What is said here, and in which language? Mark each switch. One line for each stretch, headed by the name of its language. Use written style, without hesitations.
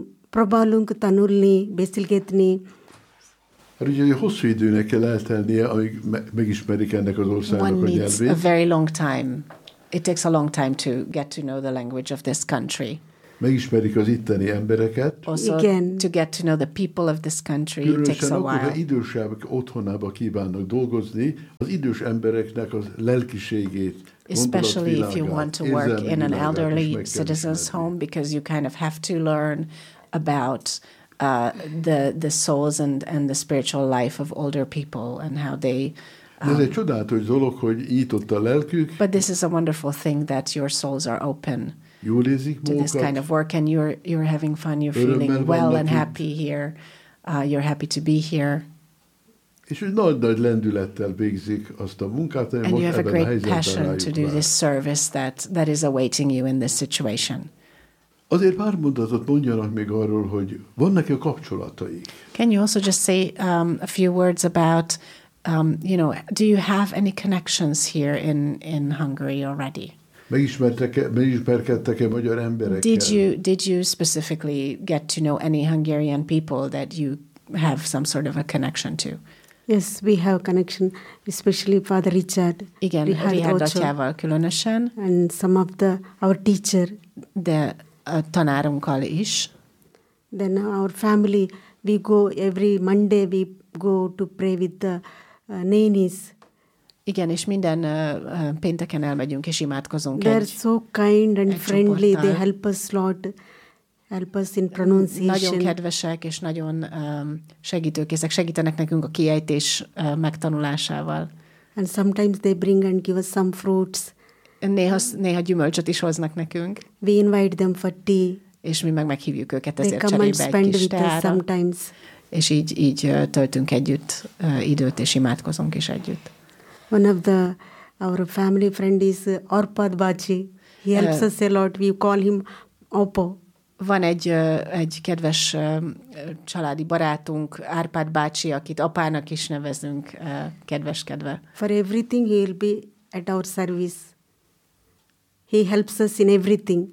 Hungarian: Próbálunk tanulni, beszélgetni. Hát ugye hosszú időnek kell eltennie, amíg megismerik ennek az országnak a nyelvét.
English: One needs a very long time. It takes a long time to get to know the language of this country.
Hungarian: Megismerik az itteni embereket.
English: Also, again, to get to know the people of this country, it takes a while.
Hungarian: Különösen akkor, ha idősebbek otthonába kívánnak dolgozni, az idős embereknek az lelkiségét,
English: especially if you want to work in an elderly citizen's home, because you kind of have to learn about the souls and the spiritual life of older people and how they
Hungarian: ez egy csodálatos dolog, hogy nyitott a lelkük.
English: But this is a wonderful thing that your souls are open to this kind of work, and you're having fun, you're feeling well and happy here, you're happy to be here.
Hungarian: És hogy nagy-nagy lendülettel végzik azt a munkát,
English: and you have a great passion to do this service that is awaiting you in this situation.
Hungarian: Azért pár mondatot mondjanak még arról, hogy vannak-e kapcsolataik.
English: Can you also just say a few words about, you know, do you have any connections here in Hungary already?
Hungarian: Megismerkedtek-e magyar emberekkel?
English: Did you specifically get to know any Hungarian people that you have some sort of a connection to? Yes, we have connection, especially Father Richard.
Hungarian: Igen, Richard atyával különösen.
English: And some of the our teacher.
Hungarian: De a tanárunkkal is.
English: Then our family, we go every Monday, we go to pray with the nannies.
Hungarian: Igen, és minden pénteken elmegyünk és imádkozunk.
English: They're egy, so kind and friendly.
Hungarian: Csoporttal.
English: They help us a lot. Help us in pronunciation.
Hungarian: Nagyon kedvesek és nagyon segítőkészek. Segítenek nekünk a kiejtés megtanulásával.
English: And sometimes they bring and give us some fruits.
Hungarian: Néha gyümölcsöt is hoznak nekünk.
English: We invite them for tea.
Hungarian: És mi meghívjuk őket ezért cserébe egy kis teára. És így töltünk együtt időt, és imádkozunk is együtt.
English: One of our family friend is Arpad Bachi. He helps us a lot. We call him Oppo.
Hungarian: Van egy kedves családi barátunk, Arpad bácsi, akit apának is nevezünk, kedveskedve.
English: For everything he'll be at our service. He helps us in everything.